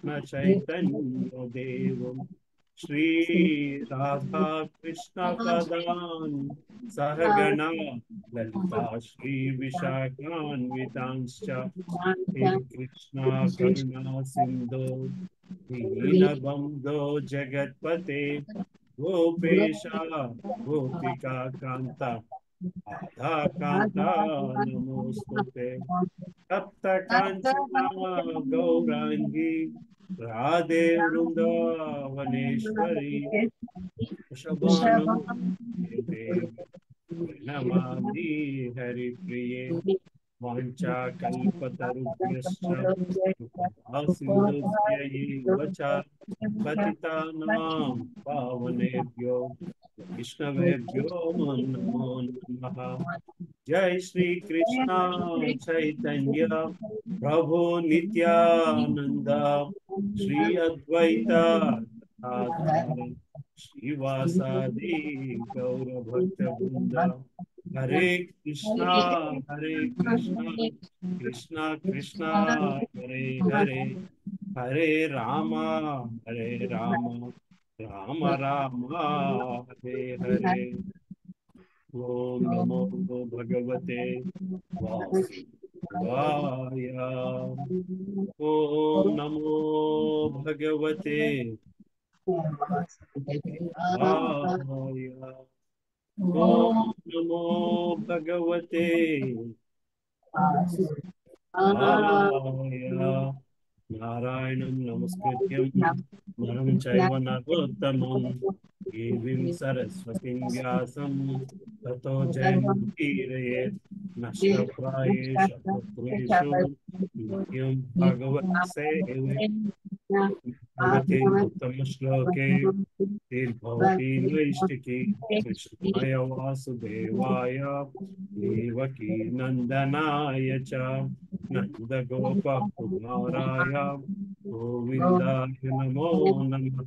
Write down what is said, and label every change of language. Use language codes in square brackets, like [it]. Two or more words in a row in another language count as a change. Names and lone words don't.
[sa] చైతన్య దేవం శ్రీ రాధా కృష్ణ పదాన్ సహగణా లలితా శ్రీ విశాఖాన్వితాంశ్చ హే కృష్ణ కరుణా సింధో దీనబంధో జగత్పతే గోపేశ గోపికా కాంత రాధా కాంత నమోస్తుతే. తప్త కాంచనా గౌరాంగి రాధే వృందావనేశ్వరి వృషభానుదేవి ప్రణమామి హరిప్రియే. వాంఛాకల్పతరుభ్యశ్చ కృపాసింధుభ్య ఏవ చ పతితానాం పావనేభ్యో వైష్ణవేభ్యో నమో నమః. జై శ్రీ కృష్ణ చైతన్య ప్రభు నిత్యానంద శ్రీ అద్వైత గదాధర శ్రీవాసాది గౌరభక్త బృంద. హరే కృష్ణ కృష్ణ కృష్ణ హరే హరే, హరే రామ రామ రామ హరే హరే. ఓం నమో భగవతే వాసుదేవాయ. ఓం నమో భగవతే వాసుదేవాయ. ఓం నమో భగవతే వాసుదేవాయ. నారాయణం నమస్కృత్యం నరం చైవ నరోత్తమం దేవీం సరస్వతిం వ్యాసం తతో జయముదీరయేత్. నష్టప్రాయేషు భద్రేషు నిత్యం భగవత్ సేవే. భగవతే ఉత్తమ శ్లోకే తీర్భవతి నైష్టికి కృష్ణాయ వాసుదేవాయ దేవకీ నందనాయ చ నందగోప కుమారాయ గోవిందాయ నమో నమః.